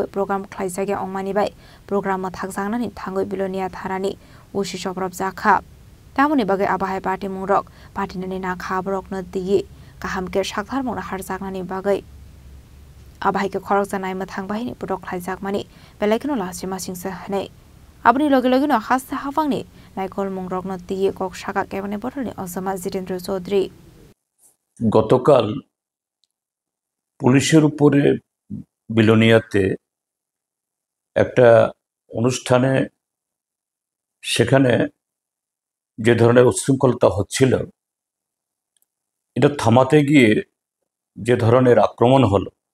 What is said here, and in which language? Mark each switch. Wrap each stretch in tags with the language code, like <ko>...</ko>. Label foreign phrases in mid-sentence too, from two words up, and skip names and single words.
<trp>program khlaisage ongmani bai program ma thakjangnani thangai bilonia tharani usisok robjaka tamoni bagai abahai party mungrok party nani na khabrok no tiyi kahamke sakthar mung na harjaknani bagai Abahai ke khorok janai mathang bahini pudok khlaijak mani belekno lasima singsa hanai abni loge loge no hasta hafangni naikol mungrok no tiye kok saka cabinet botolni Ozama Jitendra Chaudhary</trp> <bn>গতকাল পুলিশের উপরে বিলোনিয়াতে একটা অনুষ্ঠানে সেখানে যে ধরনের উচ্ছৃঙ্খলতা হচ্ছিল এটা থামাতে গিয়ে যে ধরনের আক্রমণ হলো</bn>